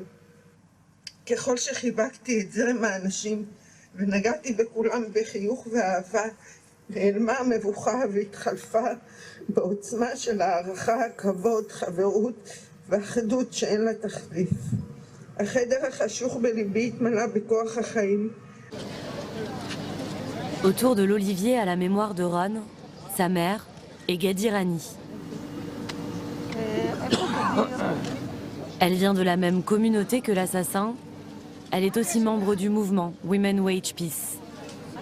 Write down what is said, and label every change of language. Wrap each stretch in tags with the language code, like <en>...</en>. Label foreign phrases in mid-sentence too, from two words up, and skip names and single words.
<he>ככל שחיבקתי את זרם האנשים ונגעתי בכולם בחיוך ואהבה, נעלמה המבוכה והתחלפה בעוצמה של הערכה, כבוד, חברות ואחדות שאין לה תחליף. החדר החשוך בליבי התמלא בכוח החיים.</he> <fr>Autour de l'olivier à la mémoire de Ron, sa mère et Gadi Rani. Elle vient de la même communauté que l'assassin. Elle est aussi membre du mouvement Women Wage Peace.</fr>